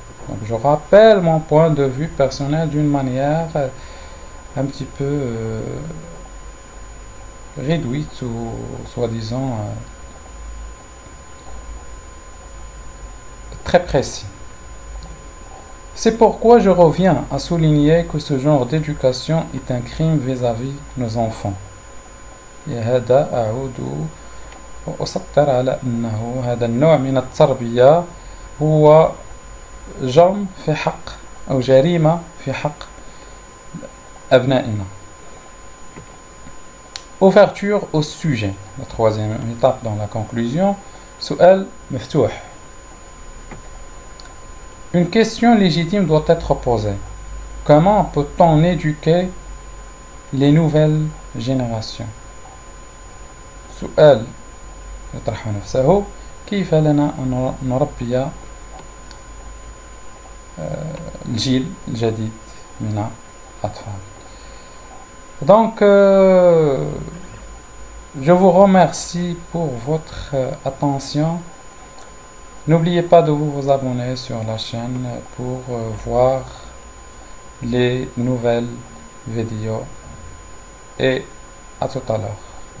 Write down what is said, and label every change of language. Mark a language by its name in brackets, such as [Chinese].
[French] Donc, je rappelle mon point de vue personnel d'une manière un petit peu réduite ou soi-disant très précis. C'est pourquoi je reviens à souligner que ce genre d'éducation est un crime vis-à-vis de nos enfants. [Arabic] لهذا أعود وأسطر على أنه هذا النوع من التربية هو جرم في حق أو جريمة في حق أبنائنا. [French] Ouverture au sujet. La troisième étape dans la conclusion. [Arabic] سؤال مفتوح. [French] Une question légitime doit être posée. Comment peut-on éduquer les nouvelles générations? [Arabic] سؤال يطرح نفسه كيف لنا أن نربي الجيل الجديد من الأطفال. [French] Donc, je vous remercie pour votre attention. N'oubliez pas de vous abonner sur la chaîne pour voir les nouvelles vidéos et à tout à l'heure.